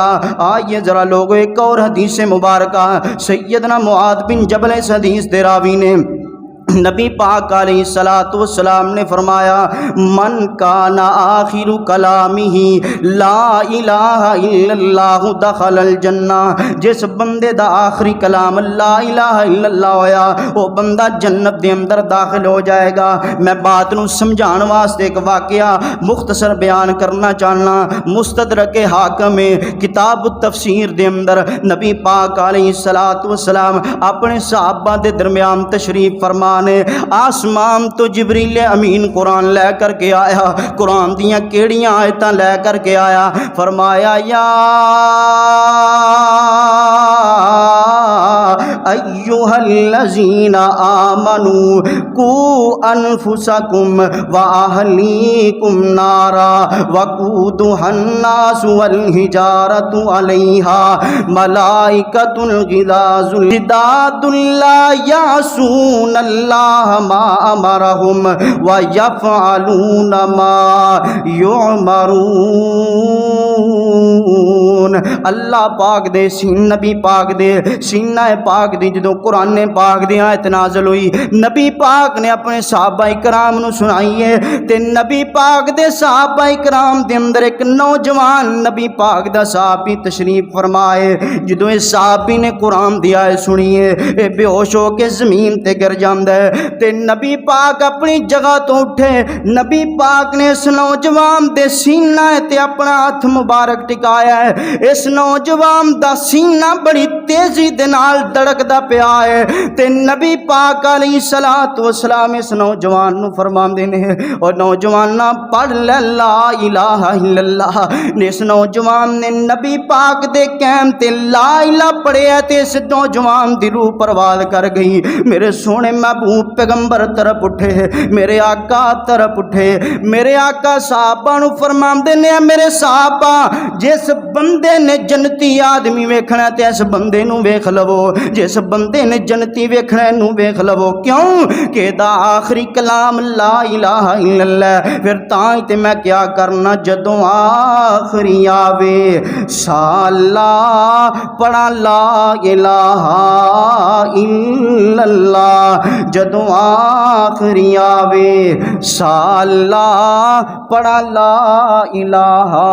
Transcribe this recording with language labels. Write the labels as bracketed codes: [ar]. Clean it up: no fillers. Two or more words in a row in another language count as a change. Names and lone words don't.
[pa] آئیے ذرا لوگو ایک اور حدیث مبارکہ، سیدنا معاذ بن جبل اس حدیث دے راوی نے نبی پاک علیہ السلام نے فرمایا، [ar] من کان آخر کلامہ لا الہ الا اللہ دخل الجنہ، [pa] جس بندے دا آخری کلام [ar] لا الہ الا اللہ [pa] ہویا، وہ بندہ جنت دے اندر داخل ہو جائے گا۔ میں بات نو سمجھان واسطے ایک واقعہ مختصر بیان کرنا چاہنا۔ مستدرک حاکم کتاب التفسیر دے اندر نبی پاک علیہ السلام اپنے صحابہ دے درمیان تشریف فرما نے، آسمان تو جبریل امین قرآن لے کر کے آیا، قرآن دیاں کیڑیاں آیتاں لے کر کے آیا، فرمایا یا [ar] ایھا الذین آمنوا قوا انفسکم واہلیکم نارا وقودھا الناس والحجارۃ علیہا ملائکۃ غلاظ شداد لا یعصون اللہ ما امرہم ویفعلون ما یؤمرون۔ [pa] اللہ پاک دے نبی پاک دے سینہ پاک دی جدوں قرآن پاک دی آیت نازل ہوئی، نبی پاک نے اپنے صحابہ کرام نو سنائی ہے، تے نبی پاک دے صحابہ کرام دے اندر ایک نوجوان نبی پاک دا صحابی تشریف فرمائے۔ جدوں اس صحابی نے قرآن دی آیت سنی ہے، اے بے ہوش ہو کے زمین تے گر جاندا ہے، تے نبی پاک اپنی جگہ تو اٹھے، نبی پاک نے اس نوجوان دے سینہ تے اپنا ہاتھ مبارک ٹکایا ہے، اس نوجوان دا سینہ بڑی تیزی دے نال دھڑکدا پیا ہے، تے نبی پاک علیہ السلام اس نوجوان نو فرماندے نے، اور نوجوان پڑھ لے [ar] لا الہ الا اللہ۔ [pa] اس نوجوان نے نبی پاک دے کہن تے [ar] لا الہ [pa] پڑھیا تے اس نوجوان دی روح پرواز کر گئی۔ میرے سونے محبوب پیغمبر طرف اٹھے، میرے آقا طرف اٹھے، میرے آقا صحابہ نو فرماندے نے، میرے صحابہ جس بندے نے جنتی آدمی ویکھنا تے اس بندے نو ویکھ لو، جس بندے نے جنتی ویکھنا نو ویکھ لو، کیوں کہ دا آخری کلام [ar] لا الہ الا اللہ۔ [pa] پھر تاں تے میں کیا کرنا، جدوں آخری آوے سالا پڑھا [ar] لا الہ الا اللہ، [pa] جدوں آخری آوے سالا پڑھا [ar] لا الہ